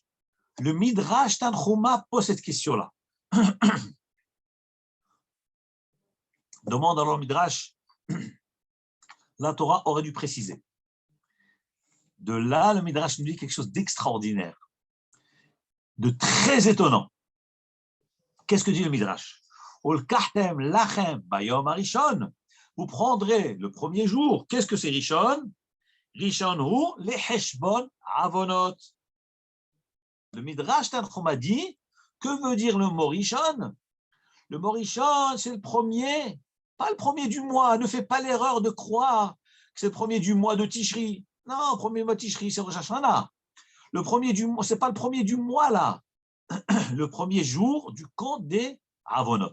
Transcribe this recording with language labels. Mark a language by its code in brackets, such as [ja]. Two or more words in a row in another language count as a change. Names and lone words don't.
[fr] Le Midrash Tanchuma pose cette question-là. Demande alors le Midrash, la Torah aurait dû préciser. De là, le Midrash nous dit quelque chose d'extraordinaire, de très étonnant. Qu'est-ce que dit le Midrash? [he] ולקחתם לכם ביום הראשון. [fr] Vous prendrez le premier jour. Qu'est-ce que c'est Rishon? [he] ראשון הוא לחשבון עוונות. [fr] Le Midrash Tanchuma dit, que veut dire le mot Rishon? Le mot Rishon, c'est le premier, pas le premier du mois. Ne fais pas l'erreur de croire que c'est le premier du mois de Tishri. Non, le premier mois de Tishri, c'est Rosh Hashanah. Le premier du mois, c'est pas le premier du mois là. Le premier jour du compte des Avonot.